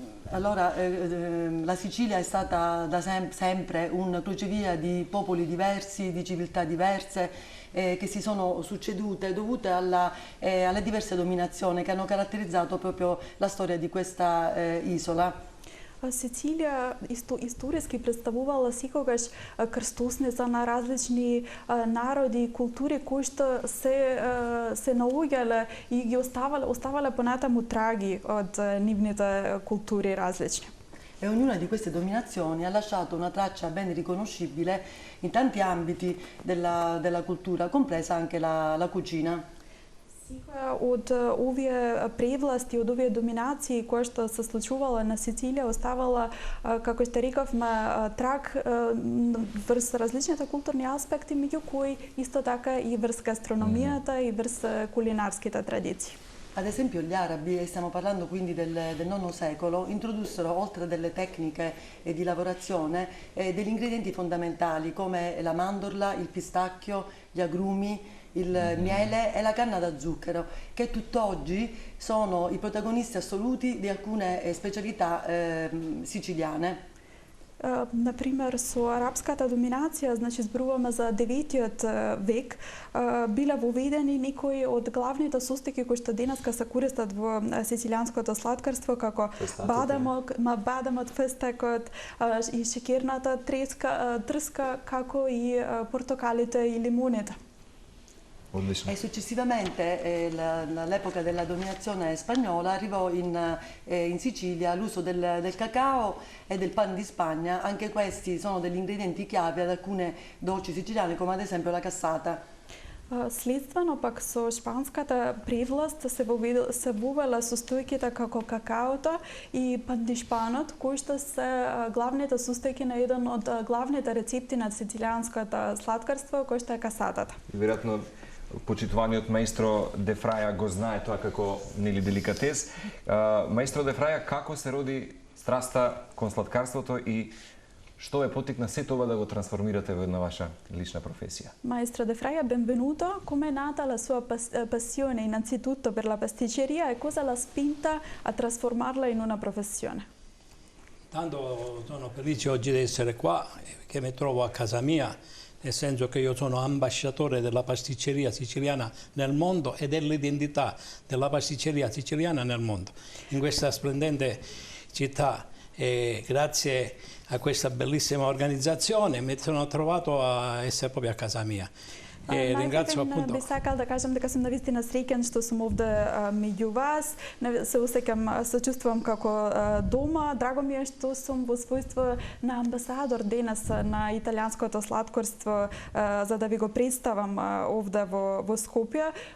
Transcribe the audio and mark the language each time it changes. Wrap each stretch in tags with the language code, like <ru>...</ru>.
<it>Allora, la Sicilia è stata da sempre un crocevia di popoli diversi, di civiltà diverse che si sono succedute dovute alle diverse dominazioni che hanno caratterizzato proprio la storia di questa isola.</it> <mk>Сицилија историски представувала секогаш крстосница на различни народи и култури кои што се наоѓале и ги оставале понатаму траги од нивните култури различни.</mk> <it>E ognuna di queste dominazioni ha lasciato una traccia ben riconoscibile in tanti ambiti della cultura, compresa anche la cucina.</it> <mk>Од овие превласти, од овие доминации кои што се случувала на Сицилија, оставала, како што рековме, траг врз различните културни аспекти, меѓу кои исто така и врз гастрономијата и врз кулинарските традиции.</mk> <it>Ad esempio gli arabi, e stiamo parlando quindi del IX secolo, introdussero oltre delle tecniche di lavorazione degli ingredienti fondamentali come la mandorla, il pistacchio, gli agrumi, il miele e la canna da zucchero, che tutt'oggi sono i protagonisti assoluti di alcune specialità siciliane.</it> <mk>Например, со арапската доминација, значи зборуваме за 9-тиот век, биле воведени некои од главните состојки кои што денеска се користат во сицилијанското сладкарство, како бадамот, фестекот, и шекерната трска, како и портокалите и лимоните.</mk> <it>E successivamente, all'epoca della dominazione spagnola, arrivò in Sicilia l'uso del cacao e del pan di Spagna. Anche questi sono degli ingredienti chiave ad alcune dolci siciliane, come ad esempio la cassata.</it> <mk>Следствено пак со шпанската превласт се вовела состојките како какаото и пандишпанот, кои што се главните состојки на еден од главните рецепти на сицилијанското сладкарство, кој што е касатата. Веројатно почитуваниот маестро Де Фраја го знае тоа како нели деликатес. Маестро Де Фраја, како се роди страста кон сладкарството и што ве поттикна сето ова да го трансформирате во една ваша лична професија?</mk> <it>Maestro De Fraia, benvenuto. Come è nata la sua passione innanzitutto per la pasticceria e cosa l'ha spinta a trasformarla in una professione? Tanto sono felice oggi di essere qua, che mi trovo a casa mia, nel senso che io sono ambasciatore della pasticceria siciliana nel mondo e dell'identità della pasticceria siciliana nel mondo, in questa splendente città. E grazie a questa bellissima organizzazione mi sono trovato a essere proprio a casa mia. E ringrazio appunto.</it> <mk>Би сакал да кажам дека сум навистина среќен што сум овде меѓу вас. Се осеќам, се чувствувам како дома. Драго ми е што сум во својство на амбасадор денес на италијанското сладкарство, за да ви го представам овде во Скопје.</mk>